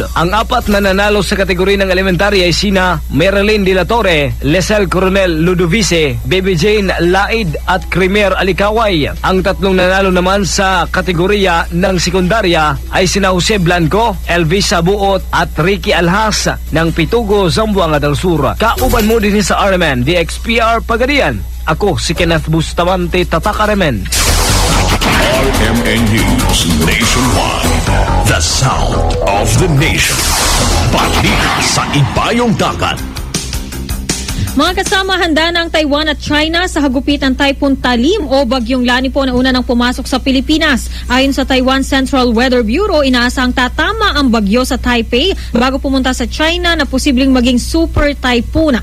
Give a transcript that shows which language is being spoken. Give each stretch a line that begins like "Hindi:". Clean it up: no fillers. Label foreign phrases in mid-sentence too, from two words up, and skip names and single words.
Filipino: Ang apat na nanalo sa kategori ng elementary ay sina Marilyn De La Torre, Lesel Coronel Ludovice, Baby Jane Laid at Cremer Alikaway. Ang tatlong nanalo naman sa kategorya ng sekundarya ay sina Jose Blanco, Elvis Sabuot at Ricky Alhas ng Pitugo, Zamboanga del Sur.
Cebuano: Kauban mo din sa RMN, DXPR Pagadian.
Filipino: Ako si Kenneth Bustamante, Tatak RMN.
English: RMN News Nationwide, the sound of the nation.
Filipino: Balita sa Ibayong Dagat. Mga kasama, handa ng Taiwan at China sa hagupit ng Typhoon Talim o Bagyong Lani po na una nang pumasok sa Pilipinas. Ayon sa Taiwan Central Weather Bureau, inaasang tatama ang bagyo sa Taipei bago pumunta sa China na posibleng maging
English: super typhoon.